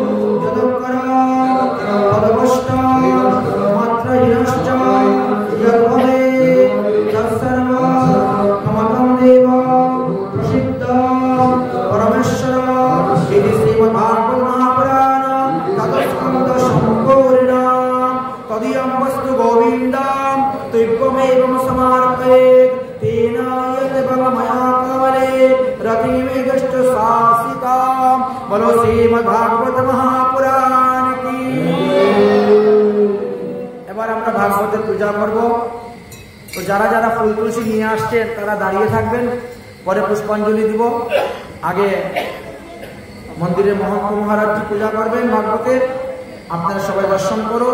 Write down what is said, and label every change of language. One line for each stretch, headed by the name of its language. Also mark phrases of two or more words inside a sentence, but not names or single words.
Sanskrit: যদুঃকরঃ তদভষ্ট মাত্রহীনশ্চ যদ্ভবেৎ তৎসর্বং মমতং দেব প্রসিদ্ধং পরমেশ্বর ইতি শ্রীমদ্ভাগবত মহাপুরাণ তৎস্কন্ধ সম্পূর্ণম তদীয়ং বস্তু গোবিন্দং তুভ্যমেবং সমর্পয়েৎ তেন यद् मया कवले रतिमेघश्च शासितां।
Hindi: बोलो श्रीमद्भागवत महापुराण की।
Bangla: এবার আমরা ভাগবতের পূজা করব। তো যারা যারা ফুল তুলসী নিয়ে আসছেন তারা দাঁড়িয়ে থাকবেন, পরে পুষ্পাঞ্জলি দিব। আগে মন্দিরে মহন্ত মহারাজজি পূজা করবেন ভাগবতের, আপনারা সবাই দর্শন করুন।